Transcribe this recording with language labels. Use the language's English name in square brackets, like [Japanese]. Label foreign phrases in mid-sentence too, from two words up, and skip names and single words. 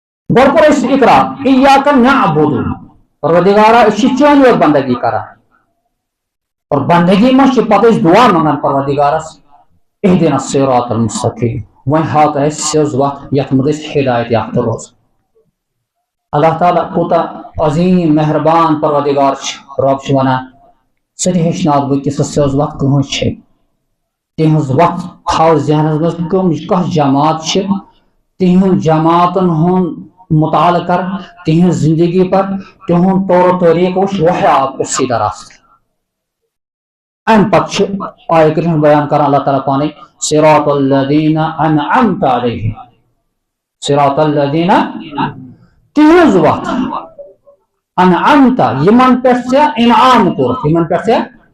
[Kashmiri] گۄڈٕ کوٚر اَسہِ اِقرار [Arabic] اِیاکَ نعبُدُ [Kashmiri] پروردِگارا أسۍ چھِ چٲنی یوت بندگی کران اور بندگی منٛز چھِ پتہٕ أسۍ دعا منٛگان پروردِگارس [Arabic] اهدنا الصراط المستقیم [Kashmiri] وۄنۍ ہاو تہٕ اَسہِ سیٚز وتھ یتھ منٛز أسۍ ہدایت یافتہٕ روزو اللہ تعالیٰ کوٗتاہ عظیٖم مہربان پروردِگار چھُ رۄب چھُ ونان ژٕ تہِ ہیٚچھناوَتھ بہٕ کہِ سۄ سیٚز وتھ کٕہٕنٛز چھے تِہٕنٛز وتھ تھاو ذہنس منٛز کانٛہہ جماعت چھِ تِہنٛد جماعتن ہُنٛد مطالعہ کر تِہنٛز زندگی پر تِہُنٛد طور طریٖقہٕ وٕچھ وحی آو سیٖدھا راستہٕ امہِ پتہٕ چھِ آیہِ کریٖم بیان کران اللہ تعالیٰ پانے [Arabic] صراط الذین انعمت علیہم صراط الذین [Kashmiri] تِہنٛز وتھ انعمت یِمن پٮ۪ٹھ ژےٚ انعام کوٚرُتھ یِمن پٮ۪ٹھ ژےٚ